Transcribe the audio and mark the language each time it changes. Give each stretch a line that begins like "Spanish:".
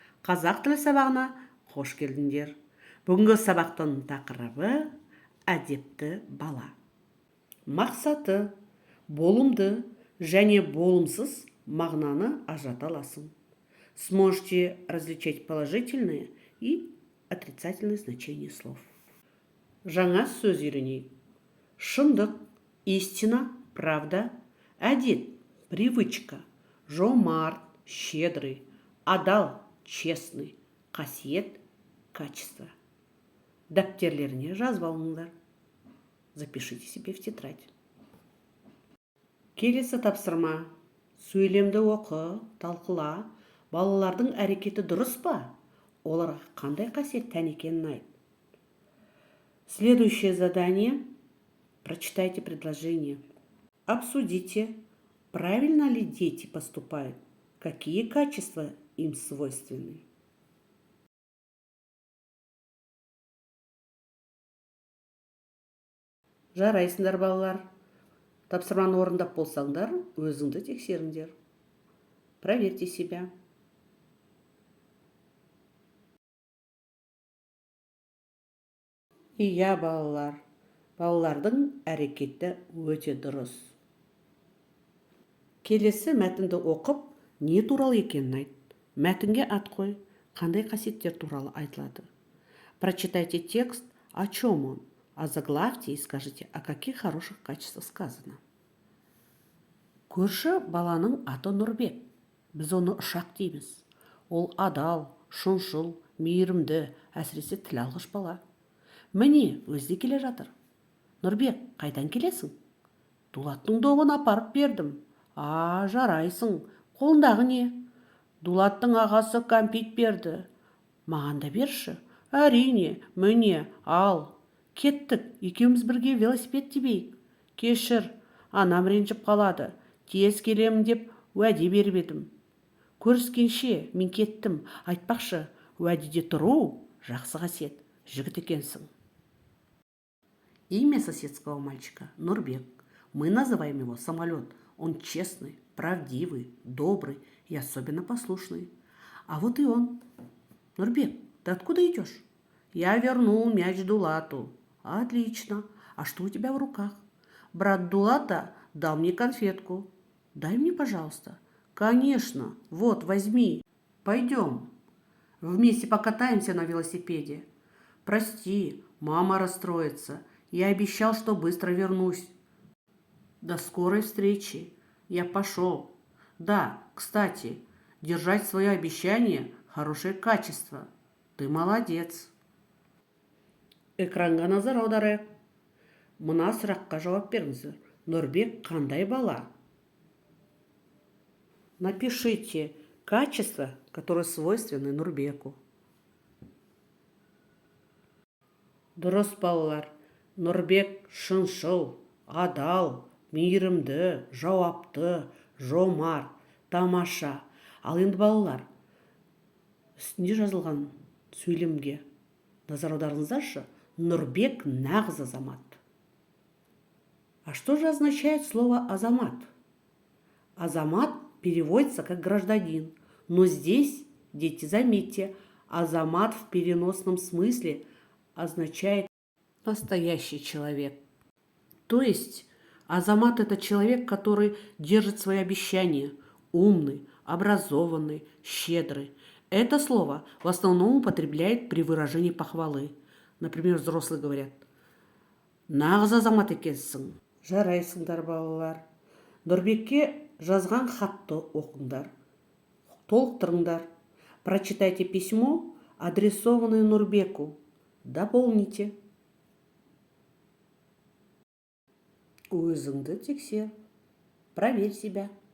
Kazakh: Қазақ тілі сабағына қош келдіңдер. Бүгінгі сабақтың тақырыбы әдепті бала. Мақсаты болымды және болымсыз мағынаны ажырата аласың.
Russian: Сможете различать положительные и отрицательные значения слов.
Kazakh: Жаңа сөз үйренейік. Шындық, истина, правда, әдет, привычка, жомарт, щедрый, адал, честный, қасиет, качество. Дәптерлеріне жазып алыңыздар.
Russian: Запишите себе в тетрадь.
Kazakh: Келесі тапсырма. Сөйлемді оқы, талқыла. Балалардың әрекеті дұрыс па? Оларға қандай қасиет тән екенін айт.
Russian: Следующее задание. Прочитайте предложение. Обсудите, правильно ли дети поступают, какие качества им свойственны.
Kazakh: Жарайсыңдар балалар. Тапсырманы орындап болсаңдар, өзіңді тексеріңдер.
Russian: Проверьте себя.
Kazakh: Иә балалар. Балалардың әрекеті өте дұрыс. Келесі мәтінді оқып, не туралы екенін айт. Мәтінге ат қой, қандай қасиеттер туралы айтылады. Прочитайте текст, о чем он. Озаглавьте и скажите, о каких хороших качествах сказано. Көрші баланың аты Нұрбек. Біз оны Ұшақ дейміз. Ол адал, шыншыл, мейірімді, әсіресе тіл алғыш бала. Міне, өзі келе жатыр. Нұрбек, қайдан келесің? Дулаттың добын апарып бердім. Жарайсың. Қолындағы не? Дулаттың ағасы кәмпит берді. Маған да берші. Әрине, міне, ал. Кеттік, екеуміз бірге велосипед тебейік. Кешір, анам ренжіп қалады. Тез келемін деп уәде беріп едім. Көріскенше, мен кеттім. Айтпақшы, уәдеде тұру жақсы қасиет. Жігіт екенсің.
Russian: Имя соседского мальчика – Нурбек. Мы называем его самолет. Он честный, правдивый, добрый и особенно послушный. А вот и он. Нурбек, ты откуда идешь? Я вернул мяч Дулату. Отлично. А что у тебя в руках? Брат Дулата дал мне конфетку. Дай мне, пожалуйста. Конечно. Вот, возьми. Пойдем. Вместе покатаемся на велосипеде. Прости, мама расстроится. Я обещал, что быстро вернусь. До скорой встречи. Я пошел. Да, кстати, держать свое обещание – хорошее качество. Ты молодец.
Kazakh: Экранға назар аударайық. Мына сұраққа жауап беріңіздер. Нұрбек қандай бала?
Russian: Напишите качества, которые свойственны Нұрбеку.
Kazakh: Дұрыс балалар. Нұрбек шыншыл, адал, мейірімді, жауапты, жомарт, тамаша. Ал енді балалар, үстінде жазылған сөйлемге назар аударыңыздаршы. Нұрбек нағыз азамат.
Russian: А что же означает слово азамат? Азамат переводится как гражданин. Но здесь, дети, заметьте, азамат в переносном смысле означает настоящий человек. То есть азамат – это человек, который держит свои обещания, умный, образованный, щедрый. Это слово в основном употребляет при выражении похвалы. Например, взрослые говорят:
Kazakh: «Нағыз азамат екенсің». Жарайсыңдар балалар. Нұрбекке жазған хатты оқыңдар, толықтырыңдар.
Russian: Прочитайте письмо, адресованное Нурбеку. Дополните.
Kazakh: Өзіңді тексер.
Russian: Проверь себя.